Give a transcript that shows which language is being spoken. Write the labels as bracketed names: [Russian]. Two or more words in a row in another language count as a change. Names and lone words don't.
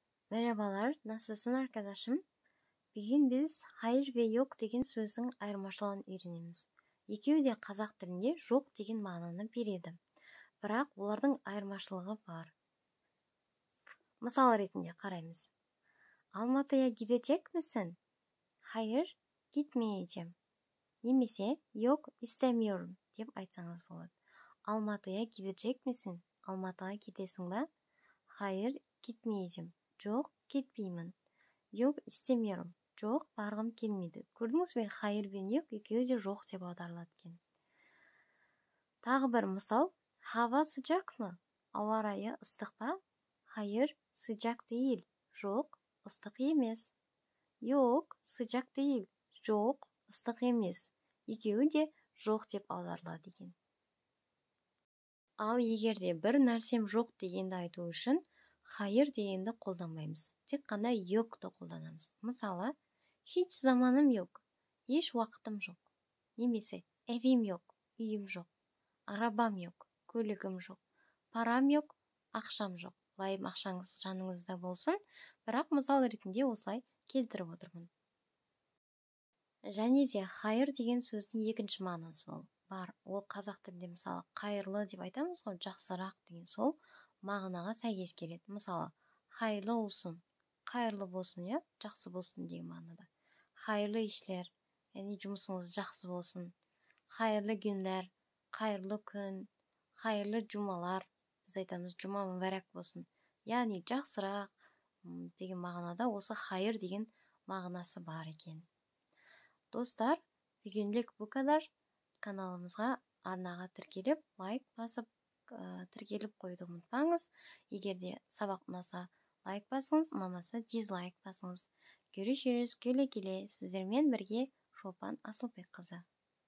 [Turkish] Merhabalar, nasılsın arkadaşım? Bugün biz hayır ve yok [Kazakh] деген сөздің айырмашылығын үйренеміз. Екеуі де қазақ тілінде жоқ деген мағынаны береді. Бірақ олардың айырмашылығы бар. Мысал ретінде қараймыз. [Turkish] Алматыya gidecek misin? Hayır, gitmeyeceğim. [Kazakh] Немесе [Turkish] yok istemiyorum [Kazakh] деп айтсаңыз болады. [Turkish] Алматыya gidecek misin? [Kazakh] Алматыға кетесің бе? [Turkish] Hayır, gitmeyeceğim. [Kazakh] Жоқ, кетпеймін. [Turkish] Yok, istemiyorum. [Kazakh] Жоқ, барғым келмейді. Көрдіңіз бе, хайыр бен yok екеуі де жоқ деп аударылады екен. Тағы бір мысал. [Turkish] Hava sıcak mı? [Kazakh] Ауа райы ыстық па? [Turkish] Hayır, sıcak değil. [Kazakh] Жоқ, ыстық емес. [Turkish] Yok, sıcak değil. [Kazakh] Жоқ, ыстық емес. Екеуі де жоқ деп аударылады екен. Ал егерде бір нәрсем жоқ дегенді айту үшін hayır дегенді қолданбаймыз. Тек қана yokты қолданамыз. Мысалы, [Turkish] hiç zamanım yok. [Kazakh] Еш уақытым жоқ. Немесе [Turkish] evim yok. [Kazakh] Үйім жоқ. [Turkish] Arabam yok. [Kazakh] Көлігім жоқ. [Turkish] Param yok. [Kazakh] Ақшам жоқ. Лайым ақшаңыз жаныңызда болсын, бірақ мысал ретінде осылай келтіріп отырмын. Және де хайыр деген сөздің екінші мағынасы бар. Ол қазақ тілінде мысалы қайырлы деп айтамыз ғой, жақсырақ деген сол мағынаға сәйкес келеді. Мысалы, [Turkish] hayırlı olsun, [Kazakh] қайырлы болсын, я, жақсы болсын деген мағынада. [Turkish] Hayırlı işler, [Kazakh] яғни жұмысыңыз жақсы болсын. [Turkish] Hayırlı günler, [Kazakh] қайырлы күн, [Turkish] hayırlı cumalar, [Kazakh] біз айтамыз жұма мүбәрәк болсын. Яғни жақсырақ деген мағынада осы хайыр деген мағынасы бар екен. Достар, бүгінлік [Turkish] bu kadar. [Kazakh] Каналымызға арнаға тіркеліп, лайк басып, тіркеліп қойды ұмытпаңыз. Егер де сабақ ұнаса, лайк басыңыз, ұнамаса дизлайк басыңыз. [Turkish] Görüşürüz, келе-келе. [Kazakh] Сіздермен бірге Шолпан Асылбекқызы.